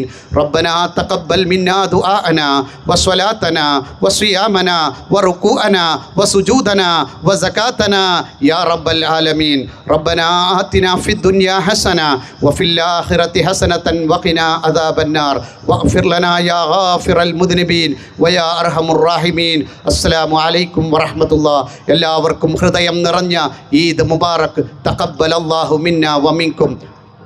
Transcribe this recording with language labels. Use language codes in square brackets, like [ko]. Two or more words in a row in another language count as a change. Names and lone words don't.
[ar] ربنا تقبل منا دعاءنا وصلاتنا وصيامنا وركوعنا وسجودنا وزكاتنا يا رب العالمين. ربنا آتنا في الدنيا حسنة وفي الآخرة حسنة وقنا عذاب النار واغفر لنا يا غافر المذنبين ويا أرحم الراحمين. السلام عليكم ورحمة الله. [ml] എല്ലാവർക്കും ഹൃദയം നിറഞ്ഞ [ar] عيد مبارك. تقبل الله منا ومنكم.